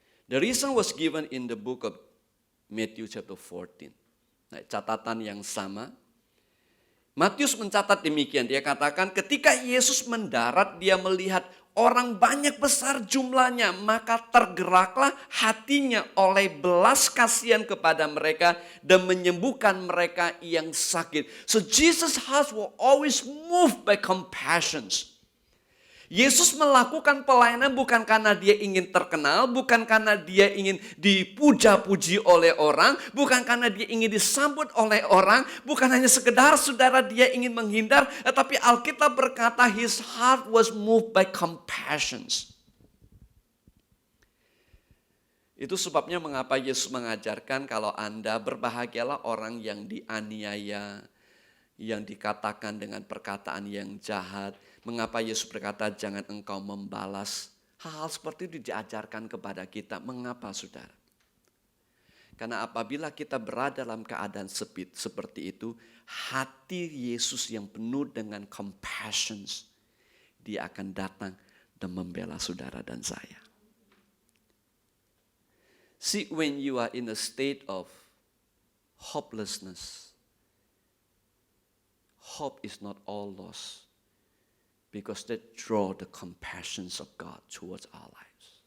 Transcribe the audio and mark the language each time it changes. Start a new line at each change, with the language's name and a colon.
English: The reason was given in the book of Matthew chapter 14.
Indonesian: Nah, catatan yang sama. Matius mencatat demikian. Dia katakan ketika Yesus mendarat dia melihat orang banyak besar jumlahnya. Maka tergeraklah hatinya oleh belas kasihan kepada mereka dan menyembuhkan mereka yang sakit.
English: So Jesus' heart will always moved by compassion.
Indonesian: Yesus melakukan pelayanan bukan karena dia ingin terkenal, bukan karena dia ingin dipuja-puji oleh orang, bukan karena dia ingin disambut oleh orang, bukan hanya sekedar saudara dia ingin menghindar, tetapi Alkitab berkata
English: his heart was moved by compassion.
Indonesian: Itu sebabnya mengapa Yesus mengajarkan kalau Anda berbahagialah orang yang dianiaya, yang dikatakan dengan perkataan yang jahat. Mengapa Yesus berkata jangan engkau membalas. Hal-hal seperti itu diajarkan kepada kita. Mengapa saudara? Karena apabila kita berada dalam keadaan seperti itu, hati Yesus yang penuh dengan compassion, dia akan datang dan membela saudara dan saya.
English: See, when you are in a state of hopelessness, hope is not all lost because that draw the compassions of God towards our lives.